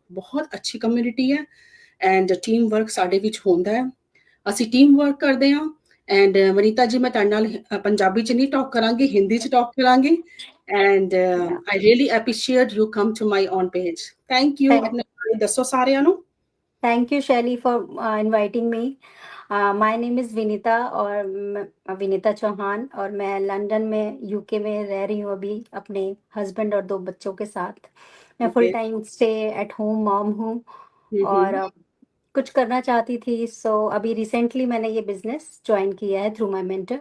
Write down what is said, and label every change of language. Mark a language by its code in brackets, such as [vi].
[pa] ਬਹੁਤ ਅੱਛੀ ਕਮਿਊਨਿਟੀ ਹੈ ਐਂਡ ਟੀਮ ਵਰਕ ਸਾਡੇ ਵਿੱਚ ਹੁੰਦਾ ਹੈ। ਅਸੀਂ ਟੀਮ ਵਰਕ ਕਰਦੇ ਹਾਂ। ਐਂਡ ਵਨੀਤਾ ਜੀ, ਮੈਂ ਤੁਹਾਡੇ ਨਾਲ ਪੰਜਾਬੀ 'ਚ ਨਹੀਂ ਟਾਕ ਕਰਾਂਗੀ, ਹਿੰਦੀ 'ਚ ਟਾਕ ਕਰਾਂਗੀ। [en] And I really appreciate you come to my own page. Thank you. [pa] ਆਪਣੇ ਬਾਰੇ ਦੱਸੋ ਸਾਰਿਆਂ ਨੂੰ। [en] Thank you, Shelly, for inviting me. My name is Vinita [hi] और विनीता चौहान और मैं लंदन में यूके में रह रही हूँ अभी अपने हस्बैंड और 2 बच्चों के साथ। मैं full [en] Okay. [hi] Time stay at home mom हूँ और Mm-hmm. कुछ करना चाहती थी। सो अभी रिसेंटली मैंने ये बिजनेस ज्वाइन किया है थ्रू माय मेंटर